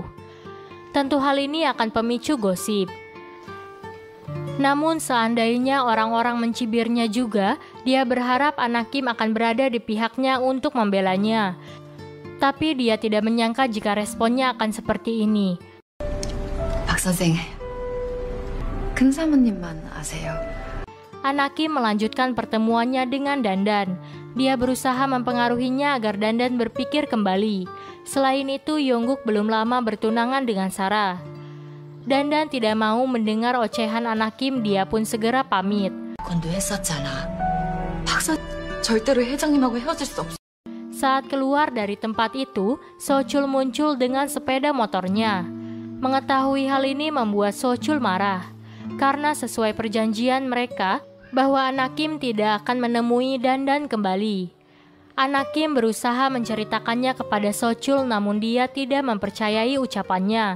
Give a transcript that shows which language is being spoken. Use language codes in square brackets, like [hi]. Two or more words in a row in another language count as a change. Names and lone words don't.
[id] Tentu hal ini akan pemicu gosip. Namun seandainya orang-orang mencibirnya juga, dia berharap Anakim akan berada di pihaknya untuk membelanya. Tapi dia tidak menyangka jika responnya akan seperti ini. [ko] 박 선생, 큰 사모님만 아세요? [id] Anakim melanjutkan pertemuannya dengan Dandan. Dia berusaha mempengaruhinya agar Dandan berpikir kembali. Selain itu, Yongguk belum lama bertunangan dengan Sarah. Dandan tidak mau mendengar ocehan Anakim, dia pun segera pamit. [ko] 건도했었잖아. 절대로 회장님하고 헤어질 수 없어. [id] Saat keluar dari tempat itu, Sochul muncul dengan sepeda motornya. Mengetahui hal ini membuat Sochul marah. Karena sesuai perjanjian mereka, bahwa Anakim tidak akan menemui Dandan kembali. Anakim berusaha menceritakannya kepada Sochul, namun dia tidak mempercayai ucapannya.